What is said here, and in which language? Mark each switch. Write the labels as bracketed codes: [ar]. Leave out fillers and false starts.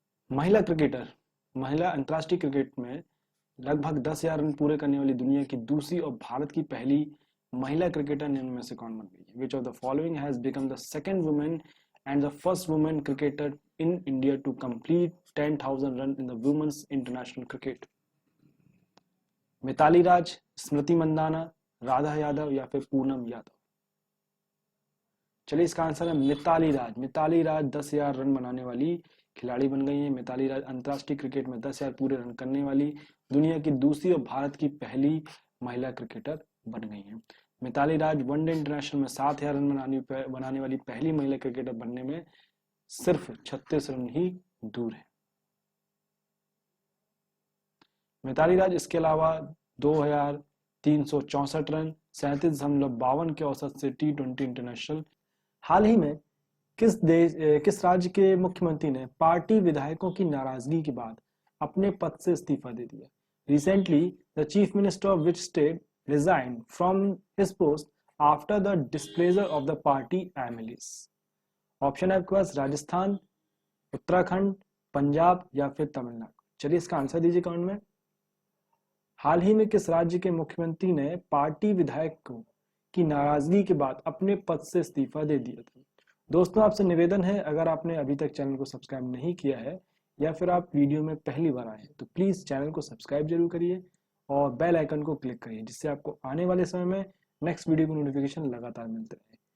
[hi] महिला अंतर्राष्ट्रीय क्रिकेट में लगभग 10,000 रन पूरे करने वाली दुनिया की दूसरी और भारत की पहली महिला क्रिकेटर निम्न में से कौन बन गई? [en] Which of the following has become the second woman and the first woman cricketer in India to complete 10,000 run in the women's international cricket? [hi] Mitali राज, स्मृति मंदाना, राधा यादव या फिर पूनम यादव? चलिए इसका आंसर है मिताली राज। मिताली राज 10,000 रन बनाने वाली खिलाड़ी बन गई है। मिताली राज अंतर्राष्ट्रीय क्रिकेट में 10,000 पूरे रन करने वाली दुनिया की दूसरी और भारत की पहली महिला क्रिकेटर बन गई है। मिताली राज वनडे इंटरनेशनल में 7,000 रन बनाने वाली पहली महिला क्रिकेटर बनने में सिर्फ 36 रन ही दूर है। मिताली राज इसके अलावा 2,364 रन 37.52 के औसत से T20 इंटरनेशनल। हाल ही में किस राज्य के मुख्यमंत्री ने पार्टी विधायकों की नाराजगी के बाद अपने पद से इस्तीफा दे दिया? [en] Recently, the chief minister of which state resigned from his post after the displeasure of the party MLAs? [hi] Option है आपके पास राजस्थान, उत्तराखंड, पंजाब या फिर तमिलनाडु। चलिए इसका आंसर दीजिए कमेंट में। हाल ही में किस राज्य के मुख्यमंत्री ने पार्टी विधायकों की नाराजगी के बाद अपने पद से इस्तीफा दे दिया था? दोस्तों आपसे निवेदन है, अगर आपने अभी तक चैनल को सब्सक्राइब नहीं किया है या फिर आप वीडियो में पहली बार आए हैं तो प्लीज चैनल को सब्सक्राइब जरूर करिए और बेल आइकन को क्लिक करिए, जिससे आपको आने वाले समय में नेक्स्ट वीडियो की नोटिफिकेशन लगातार मिलते रहे।